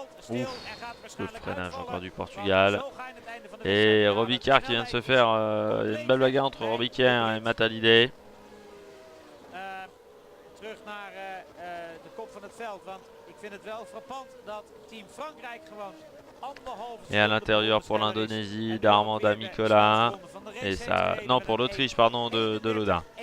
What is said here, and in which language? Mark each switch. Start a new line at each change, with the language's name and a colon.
French: Ouf, le freinage encore du Portugal. Et Robbie Kerr qui vient de se faire une belle bagarre entre Robbie Kerr et Matt Hallyday.
Dutch: Terug naar de kop van het veld, want ik vind het wel frappant dat Team Frankrijk gewoon
French: et à l'intérieur pour l'Indonésie d'Armanda Mikola. Et ça, non, pour l'Autriche, pardon, de Loda.